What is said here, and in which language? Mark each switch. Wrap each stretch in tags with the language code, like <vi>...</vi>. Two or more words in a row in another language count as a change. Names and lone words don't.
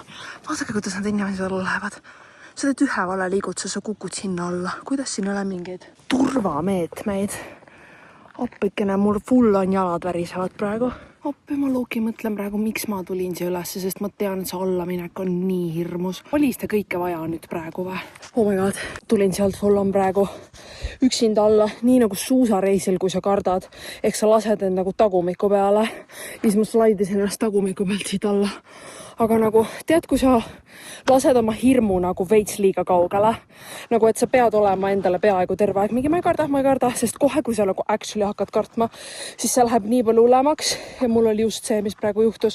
<et>Vaadake, kuidas nad inimesed alla lähevad. Sa teed ühe vale liigutuse, sa kukkud sinna alla. Kuidas siin ei ole mingeid turvameetmeid? Appikene, mul full on jalad värisevad praegu. Appi, ma Loki mõtlen praegu, miks ma tulin siia ülesse, sest ma tean, et see allaminek on nii hirmus. Oli seda kõike vaja nüüd praegu või?</et> <en>Oh my god,</en> <et>tulin sealt, sul on praegu üksinda alla, nii nagu suusareisil, kui sa kardad. Ehk sa lased end nagu tagumiku peale. Ja siis ma slaidisin ennast tagumiku pealt siit alla. Aga nagu, tead, kui sa lased oma hirmu nagu veits liiga kaugele, nagu et sa pead olema endale peaaegu terve aeg, mingi ma ei karda, sest kohe, kui sa nagu actually hakkad kartma, siis see läheb nii palju hullemaks ja mul oli just see, mis praegu juhtus.</et>